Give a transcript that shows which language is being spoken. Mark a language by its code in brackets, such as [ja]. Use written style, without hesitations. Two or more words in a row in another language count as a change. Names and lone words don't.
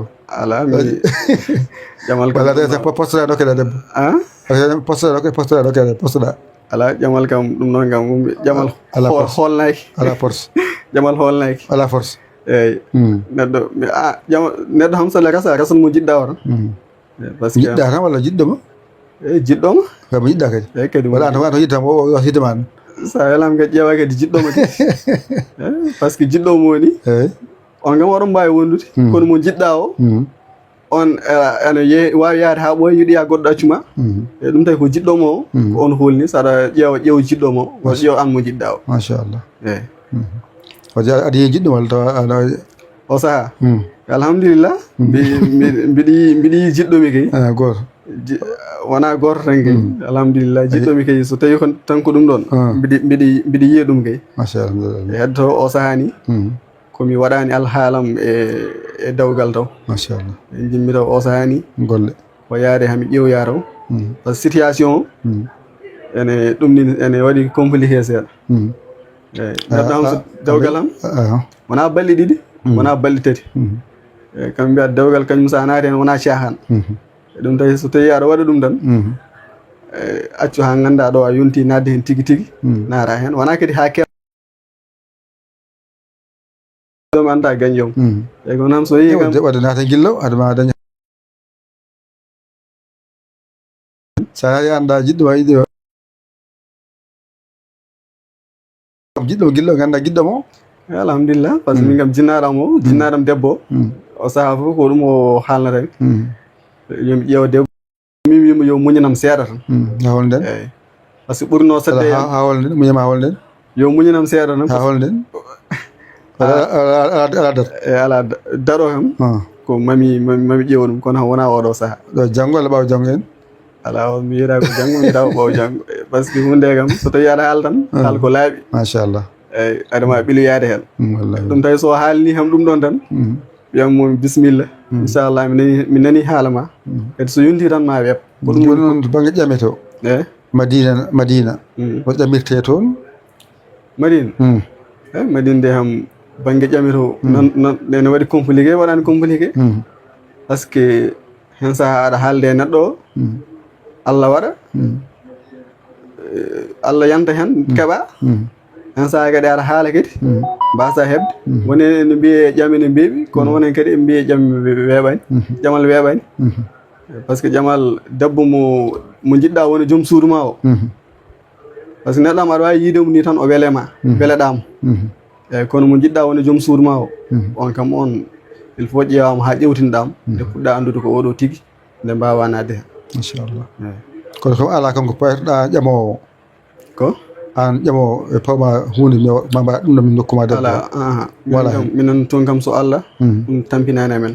[ff] ala mi jamal walla ta posteɗa dokkeɗa debbo posteɗa dokkeɗa posteɗa ala jamal kam ɗum noon kam jamal holnaki ala force jamal holnaki ala force eyyi neɗɗo ham sale rasa rasan mo jiɗɗa o tan [fr] par ce que [ff] jiɗɗa tan walla jiɗɗoma eyyi jiɗɗoma kamo jiɗɗa kadi eyyi kadi walla an to yiddama o hiddema an sa welam kadi ƴeewa kadi jiɗɗoma kadi [fr] par ce que [ff] jiɗɗomo woni eyyi on kam oɗon mbawi wondude kono mo jiɗɗa o on ene wawi yaade ha ɓooya yiiɗoya goɗɗo accuma e ɗum tawi ko jiɗɗomo o ko on holni saɗa ƴeewa jiɗɗomo o waɗa ƴeewa an mo jiɗɗa o machallah eyyi waɗi aɗa yiyi jiɗɗo walla tawa o saaha alhamdulillah mbiɗi yi jiɗɗomi kay goto wona goto tan kay alhamdulillah jiɗɗomi kay so tawi tan ko ɗum ɗon mbiɗi yiya ɗum kay machallah heddo o sahani komi waɗani alhaalam e dawgal taw machallah jimmi taw o sahani golle o yaade hami ƴewya taw [fr] par ce que [ff] situation o ene ɗum ni ene waɗi compliqué seeɗa eyyi neɗɗo ham so dawgal ham wona balɗe ɗiɗi wona balɗe tati eyyi kamɓe mbiyata dawgal kañum sa naati hen wona cahan ɗum tawi so tawi aɗa waɗa ɗum tan accu ha ganda ɗo a yonti nadde hen tigui tigui naata hen wona kadi ha ɗum anda gañjom eyyi kono ham so yi kam waɗa naata guillo adama daña sa ari anda jiɗɗo ma yiɗi jiɗɗo guillo ganda guiɗɗo mo alhamdulillah [fr] par ce que [ff] min kam jinnaɗam debbo o saaha fof ko ɗum o haalnata yomi ƴeewa debbo min wimo yo muñanam seeɗa tan ha holnden eyyi [fr] par ce que [ff] ɓurno sedde ha holnden muñama ha holnden yo muñanam seeɗa tan ha holnden ala dar eyyi ala daɗo kam ko mami ƴeewa ɗum kono wona oɗo saaha ɗo janggo walla ɓaawo janggo en ala o mi yiɗa ko janggo mi tawa ɓaawo janggo [fr] par ce que [ff] hunde kam so tawi aɗa haala tan haal ko laaɓi machallah eyyi adama ɓiloyade hen wallahi ɗum tawi so haalni kam ɗum ɗon tan wiyatmo [ar] بسم الله إن شاء الله [ff] mi nani haala ma kadi so yonti tan ma weeb ko ɗum woni noon to banggue ƴame to eyyi madina o ƴamirte toon madina eyyi madina de ham banggue ƴame to nene waɗi compliqué waɗani compliqué [fr] par ce que [ff] hen saaha aɗa haalde e neɗɗo o Allah waɗa Allah yanta hen keeɓa hen saaha kadi aɗa haala kadi mbasa hebde woni ne mbiye ƴame ne mbeeɓi kono wonen kadi ɓe mbiye ƴame weeɓani ƴamal weeɓani [fr] par ce que [ff] ƴamal debbo mo jiɗɗa woni joom suudu ma o [fr] par ce que [ff] neɗɗo am aɗa wawi yiidemo ni tan o welema weleɗamo eyyi kono mo jiɗɗa woni joom suudu ma o on kam on [fr] il faut [ff] ƴeewama ha ƴewtinɗam nde puɗɗa andude ko oɗo tigui nde mbawa nadde hen inchallah kono kam ala kam ko paytoɗa ƴamowo ko an ƴamowo e pawma hunde ma mbaɗa ɗum ɗo min dokkuma debbo voilà minen toon kam so Allah ɗum tampinani amen